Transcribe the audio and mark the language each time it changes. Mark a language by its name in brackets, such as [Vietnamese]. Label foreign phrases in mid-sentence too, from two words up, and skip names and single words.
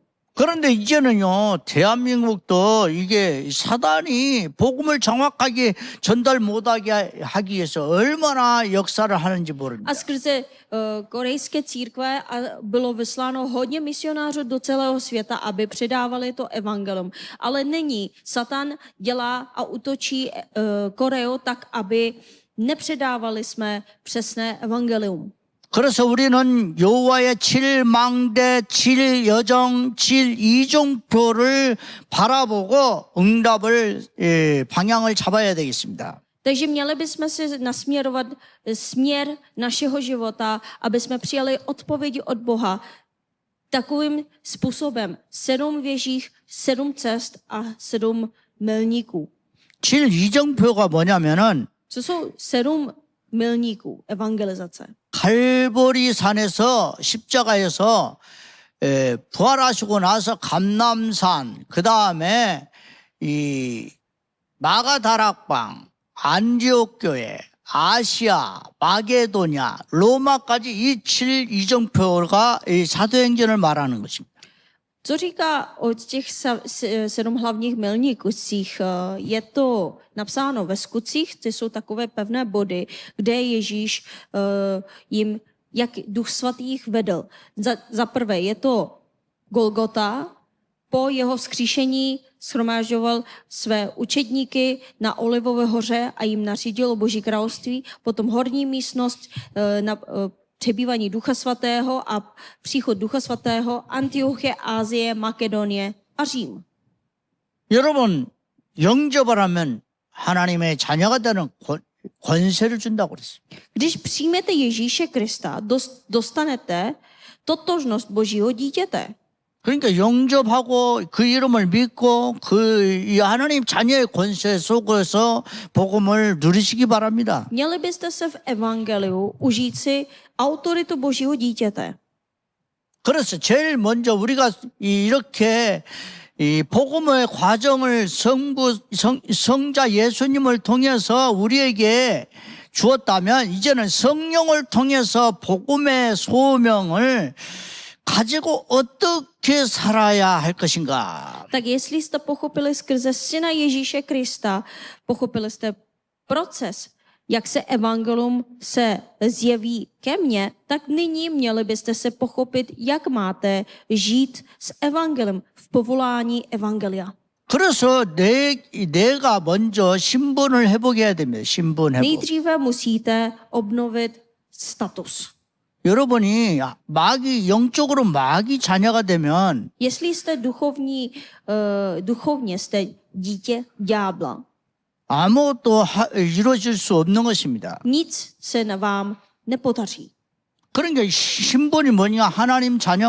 [Korean] 그런데 이제는요, 대한민국도 이게 사단이 복음을 정확하게 전달 못하게 하기 위해서 얼마나 역사를 하는지 모릅니다. [Czech] A skrze korejské církve bylo vysláno hodně misionářů do celého světa, aby předávali to evangelium. Ale nyní Satan dělá a útočí Koreu tak, aby nepředávali jsme přesné evangelium. [Korean] 그래서 우리는 여호와의 7망대, 7여정, 7이종표를 바라보고 응답을 방향을 잡아야 되겠습니다. [Czech] Takže měli bychom si nasměrovat směr našeho života, aby jsme přijali odpovědi od Boha takovým způsobem. 7 věžích, 7 cest a 7 milníků. [Korean] 7이정표가 뭐냐면은 [Czech] Co jsou 7 milníků evangelizace? [Korean] 갈보리 산에서 십자가에서 부활하시고 나서 감람산, 그 다음에 이 마가다락방, 안디옥 교회, 아시아, 마게도냐, 로마까지 이 7이정표가 이 사도행전을 말하는 것입니다. [Czech] Co říká o těch 7 hlavních milnících? Je to napsáno ve skutcích, ty jsou takové pevné body, kde Ježíš jim, jak Duch Svatý jich vedl. Za prvé je to Golgota, po jeho vzkříšení shromážďoval své učedníky na Olivové hoře a jim nařídil o Boží království, potom horní místnost na přebývání Ducha Svatého a příchod Ducha Svatého, Antiochie, Ázie, Makedonie a Řím. [Korean] 여러분, 영접을 하면 하나님의 자녀가 되는 권세를 준다고 그랬어요. [Czech] Když přijmete Ježíše Krista, dostanete totožnost Božího dítěte. [Korean] 그러니까 영접하고 그 이름을 믿고 이 하나님 자녀의 권세 속에서 복음을 누리시기 바랍니다. [Czech] Měli byste se v evangeliu užít si autoritu Božího dítěte. [Korean] 그래서 제일 먼저 우리가 이렇게 이 복음의 과정을 성자 예수님을 통해서 우리에게 주었다면 이제는 성령을 통해서 복음의 소명을 가지고 어떻게 살아야 할 것인가? [Czech] Tak jestli jste pochopili skrze Syna Ježíše Krista, pochopili jste proces, jak se evangelium se zjeví ke mně, tak nyní měli byste se pochopit, jak máte žít s evangelem v povolání evangelia. [Korean] 그래서 내가 먼저 신분을 회복해야 됩니다. 신분 회복. [Czech] Nejdříve musíte obnovit status. [Korean] 여러분이 영적으로 마귀 자녀가 되면 [Czech] Jestli jste duchovně jste dítě ďábla, [Korean] 아무것도 이루어질 수 없는 것입니다. [Czech] nic se na vám nepodaří. [Korean] 그러니까 신분이 뭐냐? 하나님 자녀.